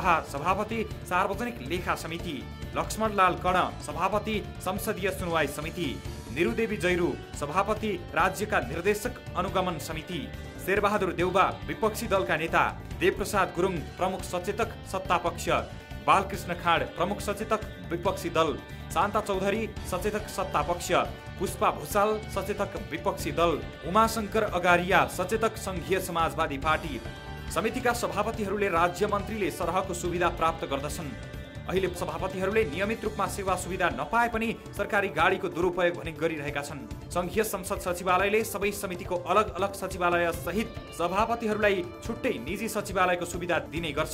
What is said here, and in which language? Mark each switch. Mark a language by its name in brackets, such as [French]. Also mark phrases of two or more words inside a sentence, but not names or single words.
[Nepali] सभापति सार्वजनिक लेखा समिति; लक्ष्मणलाल कर्ण, सभापति संसदीय सुनवाई समिति; निरुदेवी जैरू, सभापति राज्यका निर्देशक अनुगमन समिति; शेरबहादुर देउबा, विपक्षी दलका नेता; देवप्रसाद गुरुङ, प्रमुख सचेतक सत्तापक्ष; बालकृष्ण खाँड, प्रमुख सचेतक विपक्षी दल; शान्ता चौधरी, सचेतक सत्तापक्ष; पुष्पा भूषाल, सचेतक विपक्षी दल; उमाशंकर अगारिया, सचेतक संघीय समाजवादी पार्टी। समितिका सभापतिहरूले राज्य मन्त्रीले सरहको सुविधा प्राप्त गर्दछन्। अहिले सभापतिहरूले नियमित रूपमा सेवा सुविधा नपाए पनि सरकारी गाडीको दुरुपयोग भने गरिरहेका छन्। संघीय संसद सचिवालयले सबै समितिको अलग अलग सचिवालय सहित सभापतिहरूलाई छुट्टै निजी सचिवालयको सुविधा दिने गर्छ।